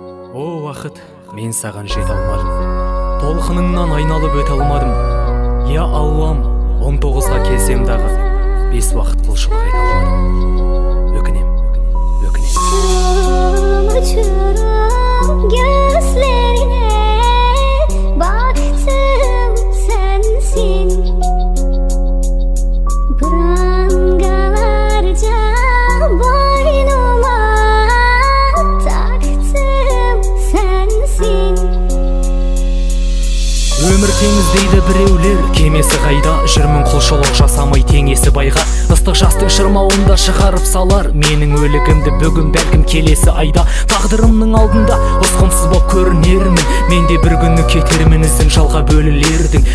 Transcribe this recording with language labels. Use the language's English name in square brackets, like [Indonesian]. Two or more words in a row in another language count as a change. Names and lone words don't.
[Kazakh] О, уақыт, мен саған жете алмадым. Толқыныңнан айналып өте алмадым. Я Аллам, он тоғызға келсем дағы, бес уақыт құлшылық ете алмадым. Өкінем, өкінем. [Turkish] Uçurum, uçurum gözlerine baktım sensin. Prangalarca boynuma taktım sensin. [Kazakh] Өмір теңіз дейді біреулер, кемесі қайда? Жүрмін құлшылық жасамай теңесі байға. Ыстық жастың шырмауында шығарып салар менің өлігімді бүгін бәлкім келесі айда. Тағдырымның алдында ұсқынсыз боп көрінермін, мен де бір күні кетермін ізің жалға бөлілердің.